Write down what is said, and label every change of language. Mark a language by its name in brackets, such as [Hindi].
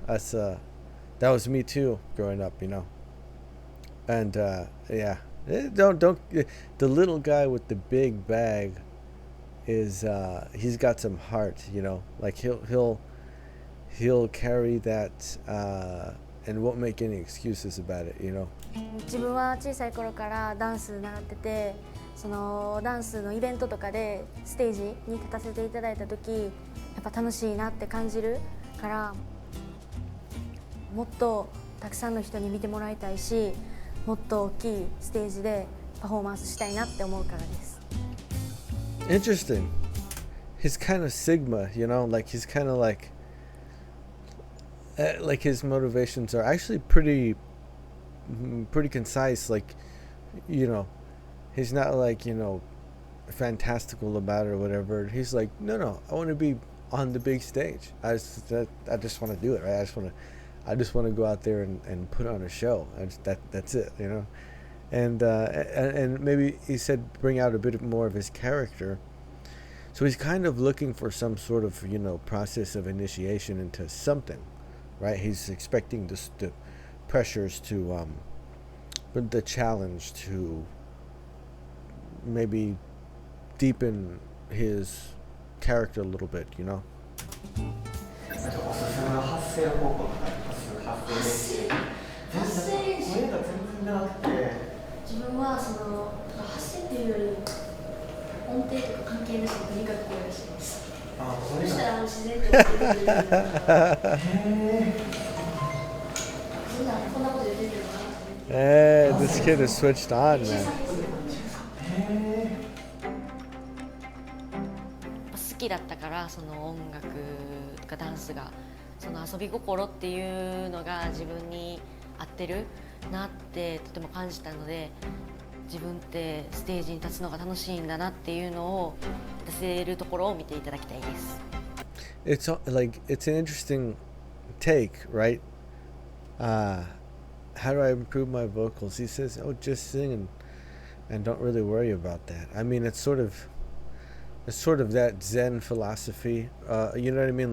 [English] That was me too growing up. You know. And yeah, don't. The little guy with the big bag is he's got some heart. You know, like he'll carry that. And won't make any excuses about it, you know. [Japanese] 自分は小さい頃からダンス習ってて、そのダンスのイベントとかでステージに立たせていただいた時、やっぱ楽しいなって感じるから、もっとたくさんの人に見てもらいたいし、もっと大きいステージでパフォーマンスしたいなって思うからです。 [English] Interesting. He's kind of Sigma, you know, like he's kind of like like his motivations are actually pretty concise. Like, you know, he's not like, you know, fantastical about it or whatever. He's like, no, I want to be on the big stage. I just want to do it, right? I just want to go out there and put on a show. That's it, you know. And maybe he said bring out a bit more of his character. So he's kind of looking for some sort of, you know, process of initiation into something, right? He's expecting the pressures to, but the challenge to maybe deepen his character a little bit, you know. [Japanese] おすすめの発声方法とかあります？発声練習。声が全然長くて。自分はその発声っていうより音程とか関係なしにとにかく声がします。あ、そしたら自然と音程が出るようになるから。こんなこと言ってるのかな。 [English] Hey, this kid is switched on, man. [Japanese] 好きだったからその音楽とかダンスがその遊び心っていうのが自分に合ってるなってとても感じたので、自分ってステージに立つのが楽しいんだなっていうのを出せるところを見ていただきたいです。 [English] It's like it's an interesting take, right? How do I improve my vocals? He says, "Oh, just sing and don't really worry about that." I mean, it's sort of that Zen philosophy. You know what I mean?